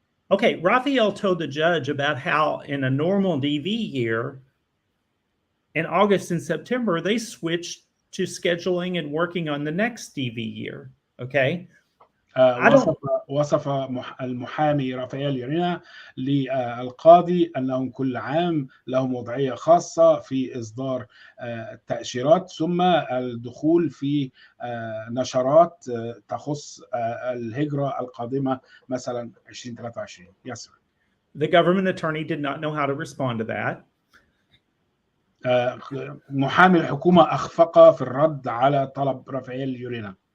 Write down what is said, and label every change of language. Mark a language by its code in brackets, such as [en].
[en] Okay, Raphael told the judge about how in a normal DV year, in August and September, they switched to scheduling and working on the next DV year. Okay. [ar] وصف المحامي رافائيل يورينا للقاضي أنهم كل عام لهم وضعية خاصة في إصدار التأشيرات ثم الدخول في نشرات تخص الهجرة القادمة مثلا 2023. [en] Yes, sir. The government attorney did not know how to respond to that. [ar] محامي الحكومة أخفق في الرد على طلب رافائيل يورينا.